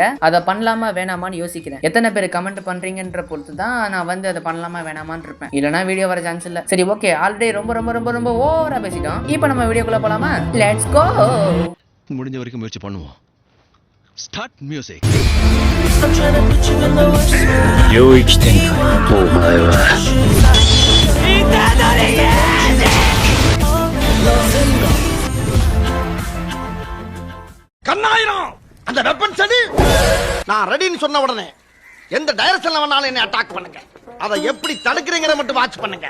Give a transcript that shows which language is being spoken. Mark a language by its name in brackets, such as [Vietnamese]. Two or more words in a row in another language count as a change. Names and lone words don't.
[Tamil] அதை பண்ணலாமா வேணாமான்னு யோசிக்கிறேன். எத்தனை பேர் கமெண்ட் பண்றீங்கன்ற பொறுத்து தான் நான் வந்து அதை பண்ணலாமா வேணாமான்னு இருப்பேன். இல்லனா வீடியோ வர சான்ஸ் இல்ல. சரி, [English] okay, already [Tamil] ரொம்ப ஓவரா பேசிட்டோம். இப்போ நம்ம வீடியோக்குள்ள போலாமா? [English] let's go. [Tamil] முடிஞ்ச வரைக்கும் முயற்சி பண்ணுவோம். [English] start music. [Japanese] 領域展開。お前は [Tamil] கண்ணாயிரம் அந்த வெப்பன் சரி. நான் ரெடின்னு சொன்ன உடனே எந்த டைரக்ஷன்ல வேணாலும் என்ன அட்டாக் பண்ணுங்க. அதை எப்படி தடுக்கிறீங்கற மட்டும் வாட்ச் பண்ணுங்க.